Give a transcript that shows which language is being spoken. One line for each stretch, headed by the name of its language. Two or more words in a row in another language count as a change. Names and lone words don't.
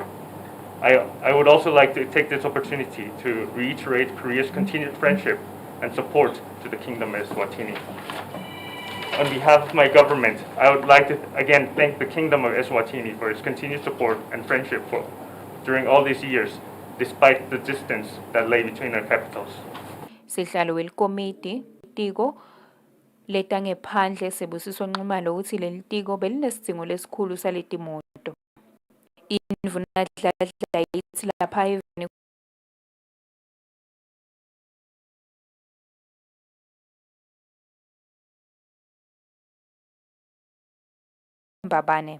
English: I would also like to take this opportunity to reiterate Korea's continued friendship and support to the Kingdom of Eswatini. On behalf of my government, I would like to again thank the Kingdom of Eswatini for its continued support and friendship during all these years, despite the distance that lay between our capitals.
Swati: Sihlalo welkomiti tiko letangephandle Sibusiso Nxumalo uthi leli tiko belinesidingo lesikhulu saletimoto. Indvuna dladla ithi lapha eveni Mbabane.